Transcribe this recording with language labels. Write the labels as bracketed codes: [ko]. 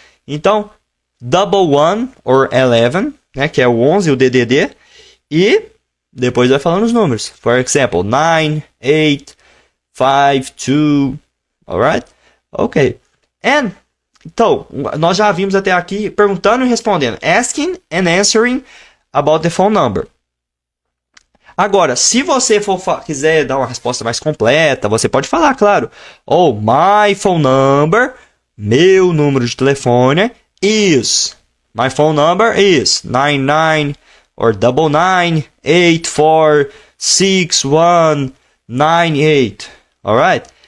[pt] Então, [en] double 1 or 11, [pt] né? Que é o 11, o DDD. E depois vai falando os números. [en] For example, [pt] 9, 8, 5, 2. Alright? Ok. Então, nós já vimos até aqui perguntando e respondendo. [en] Asking and answering about the phone number. [pt] Agora, se você quiser dar uma resposta mais completa, você pode falar, claro. [en] My phone number, [pt] meu número de telefone [en] is. My phone number is 99 or 99846198. Alright?